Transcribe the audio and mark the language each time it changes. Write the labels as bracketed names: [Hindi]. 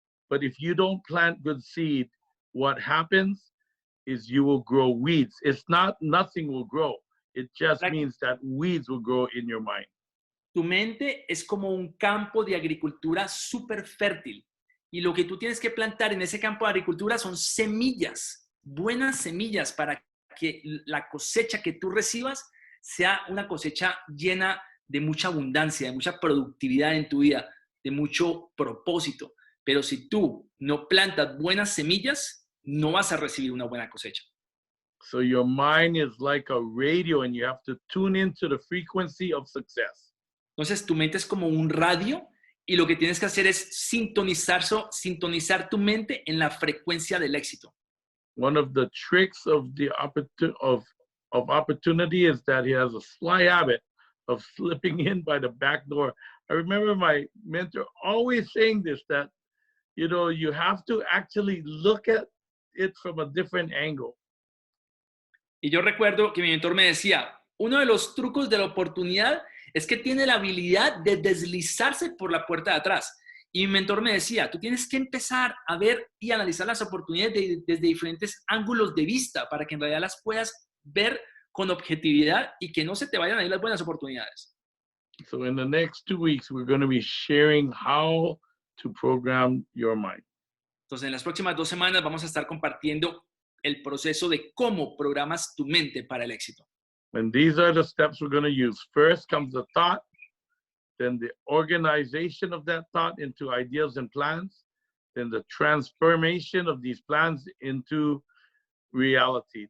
[English] But if you don't plant good seed, what happens is you will grow weeds. It's not nothing will grow. It just means that weeds will grow in your mind. [Spanish] Tu mente es como un campo de agricultura súper fértil. Y lo que tú tienes que plantar en ese campo de agricultura son semillas, buenas semillas, para que la cosecha que tú recibas sea una cosecha llena de mucha abundancia, de mucha productividad en tu vida, de mucho propósito. Pero si tú no plantas buenas semillas, no vas a recibir una buena cosecha. [English] So your mind is like a radio and you have to tune into the frequency of success. [Spanish] Entonces tu mente es como un radio y lo que tienes que hacer es sintonizar tu mente en la frecuencia del éxito. [English] One of the tricks of the opportunity is that he has a sly habit of slipping in by the back door. I remember my mentor always saying this, that, you know, you have to actually look at it from a different angle. [Spanish] Y yo recuerdo que mi mentor me decía, uno de los trucos de la oportunidad es que tiene la habilidad de deslizarse por la puerta de atrás. Y mi mentor me decía, tú tienes que empezar a ver y analizar las oportunidades desde diferentes ángulos de vista para que en realidad las puedas ver con objetividad y que no se te vayan a ir las buenas oportunidades. [English] So in the next 2 weeks, we're going to be sharing how to program your mind. [Spanish] Entonces, en las próximas 2 semanas vamos a estar compartiendo el proceso de cómo programas tu mente para el éxito. [English] And these are the steps we're going to use. First comes the thought, then the organization of that thought into ideas and plans, then the transformation of these plans into reality.